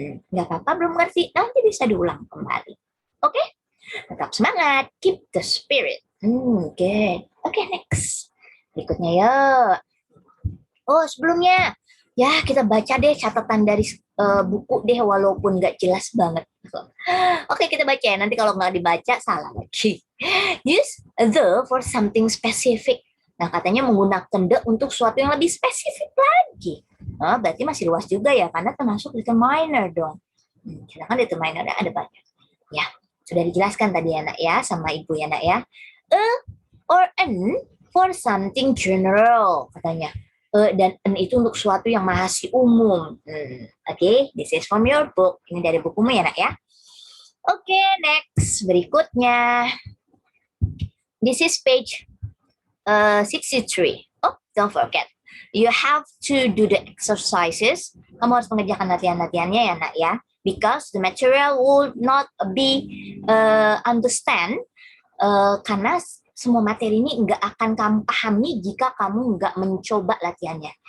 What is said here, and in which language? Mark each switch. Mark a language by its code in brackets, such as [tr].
[id] Nggak apa-apa, belum ngerti, nanti bisa diulang kembali. Oke, tetap semangat, [en] keep the spirit. [id] Good. Oke, next. Berikutnya yuk. Oh, sebelumnya, ya kita baca deh catatan dari buku deh, walaupun nggak jelas banget. Oke, kita baca ya. Nanti kalau nggak dibaca, salah lagi. [en] Use the for something specific. [id] Nah, katanya menggunakan the untuk sesuatu yang lebih spesifik lagi. Nah, berarti masih luas juga ya, karena termasuk determiner dong. Sedangkan determiner ada banyak. Ya, sudah dijelaskan tadi ya, nak ya, sama ibu ya, nak ya. [en] A or an for something general, katanya. [id] Dan an itu untuk sesuatu yang masih umum. [en] Oke, this is from your book. [id] Ini dari bukumu ya, nak ya. [en] Oke, next. Berikutnya. This is page 63. Oh, don't forget. You have to do the exercises. [id] Kamu harus mengerjakan latihan-latihannya ya, nak ya. [en] Because the material will not be understand. [id] Karena semua materi ini nggak akan kamu pahami jika kamu nggak mencoba latihannya.